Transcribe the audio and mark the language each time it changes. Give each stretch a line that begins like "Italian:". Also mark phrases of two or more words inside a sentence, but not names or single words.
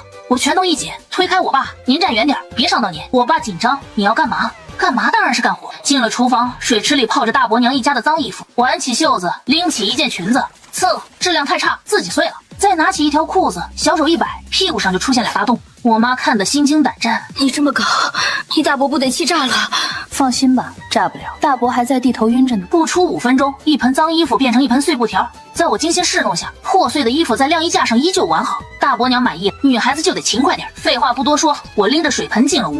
Chinese: 我拳頭一緊，推開我爸：“您站遠點，別傷到您。” 我爸緊張：“你要幹嘛？”幹嘛當然是幹活。進了廚房，水池裡泡着大伯娘一家的髒衣服，挽起袖子，拎起一件裙子，質量太差，自己碎了。再拿起一條褲子，小手一擺，屁股上就出現2大洞。我媽看得心驚膽戰：“ 你這麼搞，你大伯不得氣炸了？” 放心吧，炸不了，大伯還在地頭暈着呢。不出5分鐘，一盆髒衣服變成一盆碎布條，在我精心侍弄下，破碎的衣服在晾衣架上依舊完好。大伯娘滿意，女孩子就得勤快點。廢話不多說，我拎着水盆進了屋。